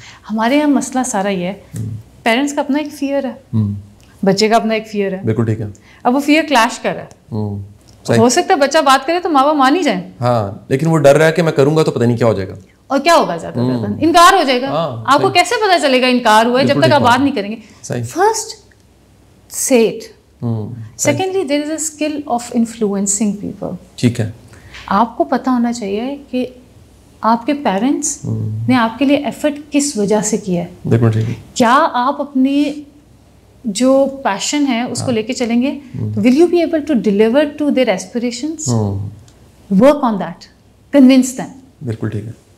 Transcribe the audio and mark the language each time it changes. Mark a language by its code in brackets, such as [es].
[ur] ہمارے یہاں مسئلہ سارا یہ ہے, پیرنٹس کا اپنا ایک فیئر ہے, بچے کا اپنا ایک فیئر ہے. بالکل ٹھیک ہے. اب وہ فیئر کلیش کر رہا ہے. ہو سکتا ہے بچہ بات کرے تو ماں باپ مان ہی جائیں, ہاں, لیکن وہ ڈر رہا ہے کہ میں کروں گا تو پتہ نہیں کیا ہو جائے گا. اور کیا ہوگا, زیادہ انکار ہو جائے گا. آپ کو کیسے پتا چلے گا انکار ہوا ہے جب تک آپ بات نہیں کریں گے. [en] First say it. Secondly, there is a skill of influencing people. [ur] ٹھیک ہے. آپ کو پتہ ہونا چاہیے کہ آپ کے پیرنٹس نے آپ کے لیے ایفرٹ کس وجہ سے کیا ہے. کیا آپ اپنی جو پیشن ہے اس کو لے کے چلیں گے, [en] Will you be able to deliver to their aspirations, work on that, convince them. [ur] بالکل ٹھیک ہے.